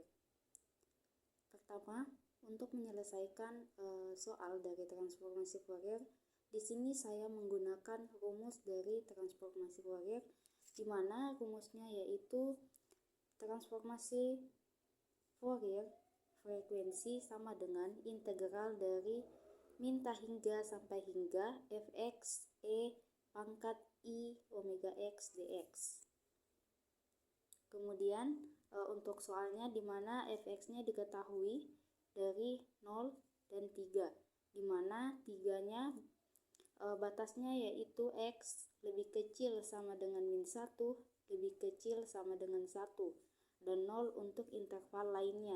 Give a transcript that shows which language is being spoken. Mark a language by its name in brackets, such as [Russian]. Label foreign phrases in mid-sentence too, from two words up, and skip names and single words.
[Indonesian] Pertama, untuk menyelesaikan soal dari transformasi Fourier, di sini saya menggunakan rumus dari transformasi Fourier, di mana rumusnya yaitu transformasi Fourier frekuensi sama dengan integral dari min hingga sampai hingga fx e pangkat i omega x dx. Kemudian untuk soalnya di mana fx-nya diketahui dari 0 dan 3, di mana 3-nya batasnya yaitu x lebih kecil sama dengan min 1, lebih kecil sama dengan 1, dan 0 untuk interval lainnya.